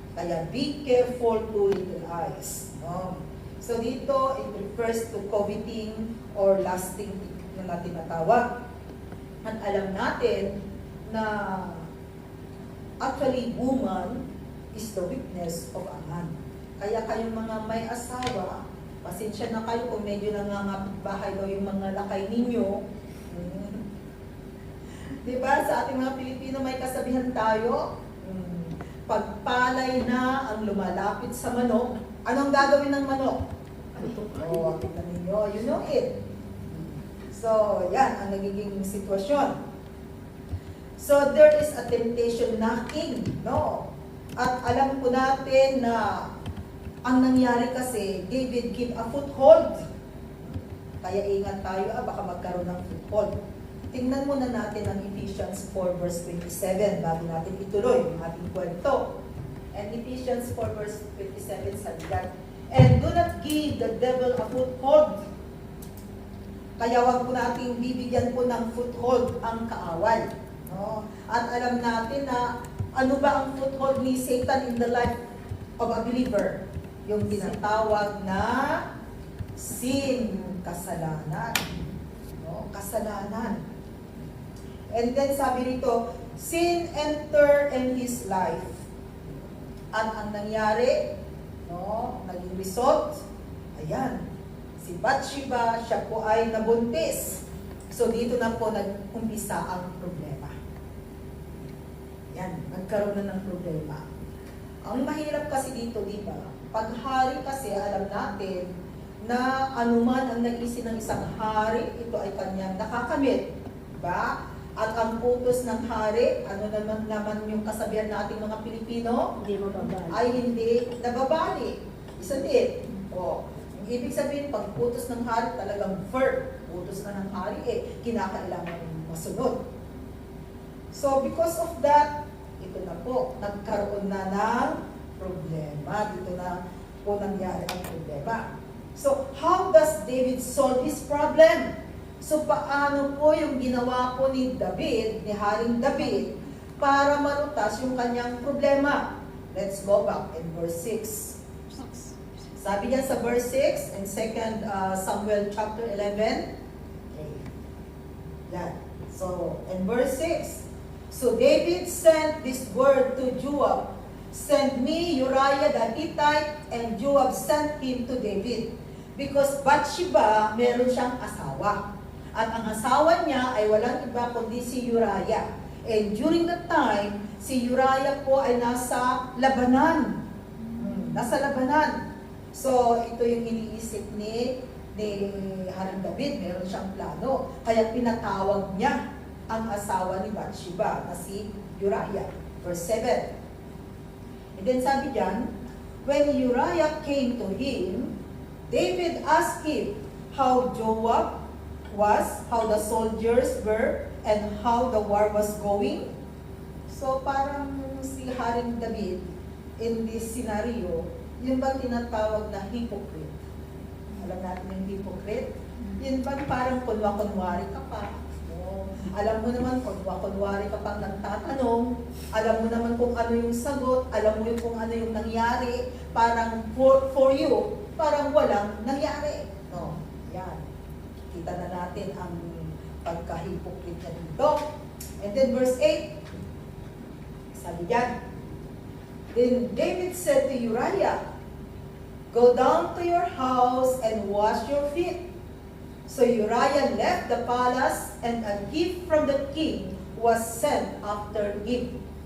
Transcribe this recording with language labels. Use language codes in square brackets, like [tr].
[tl] Kaya [en] be careful to little eyes. No? [tl] So dito, [en] it refers to coveting or lusting [tl] na tinatawag. At alam natin na [en] actually woman is the weakness of a man. [tl] Kaya kayong mga may asawa, pasensya na kayo kung medyo nangangapit bahay daw yung mga lakay ninyo. Diba? Sa ating mga Pilipino may kasabihan tayo, pagpalay na ang lumalapit sa manok, anong gagawin ng manok? Oh, kita ninyo, [en] you know it. [tl] So, yan ang nagiging sitwasyon. [en] So, there is a temptation knocking, no? [tl] At alam po natin na ang nangyari kasi, [en] David give a foothold. [tl] Kaya ingat tayo, baka magkaroon ng foothold. Tingnan muna natin ang Ephesians 4 verse 27 bago natin ituloy yung ating kwento. [en] And Ephesians 4 verse 27 [tl] sabi [en] that, and do not give the devil a foothold. [tl] Kaya wag po nating bibigyan po ng foothold ang kaaway. No? At alam natin na ano ba ang foothold ni Satan [en] in the life of a believer? [tl] Yung tinatawag na sin, kasalanan. No? Kasalanan. [en] And then [tl] sabi rito, [en] sin enter in his life. [tl] At ang nangyari, no, naging result, ayan, si Bathsheba, siya po ay nabuntis. So dito na po nag-umpisa ang problema. Yan, nagkaroon na ng problema. Ang mahirap kasi dito, di ba? Paghari kasi, alam natin na anuman ang nag-isip ng isang hari, ito ay kanyang nakakamit. Diba? At ang utos ng hari, ano naman yung kasabihan nating mga Pilipino? Hindi mababali. Ay hindi nababali. Isa din. O, ang ibig sabihin, pag utos ng hari, talagang verb. Utos na ng hari, kinakailangan masunod. So, because of that, ito na po, nagkaroon na ng problema. Dito na po nangyari ang problema. [en] So, how does David solve his problem? [tl] So, paano po yung ginawa po ni David, ni Haring David, para malutas yung kanyang problema? [en] Let's go back in verse 6. [tl] Sabi niya sa [en] verse 6 in 2 Samuel chapter 11. Okay. Yan. So, in verse 6, so David sent this word to Joab, send me Uriah the Hittite, and Joab sent him to David. Because [tl] Bathsheba, meron siyang asawa. At ang asawa niya ay walang iba kundi si Uriah. [en] And during that time, [tl] si Uriah po ay nasa labanan. Nasa labanan. So, ito yung iniisip ni Haring David. Meron siyang plano. Kaya pinatawag niya ang asawa ni Bathsheba na si Uriah. [en] Verse 7. And then [tl] sabi diyan, [en] when Uriah came to him, David asked him how Joab was, how the soldiers were, and how the war was going. [tl] So parang si Haring David [en] in this scenario, [tl] yun ba tinatawag na hypocrite? Alam natin yung hypocrite? Yun ba parang kunwa-kunwari ka pa? No. Alam mo naman kunwa-kunwari ka pang nagtatanong, alam mo naman kung ano yung sagot, alam mo yung kung ano yung nangyari, parang [en] for you, [tl] parang walang nangyari. No, yan. Kita na natin ang pagka-hypocrite na dito. [en] And then verse 8, [tl] sabi diyan, [en] then David said to Uriah, go down to your house and wash your feet. So Uriah left the palace, and a gift from the king was sent after him.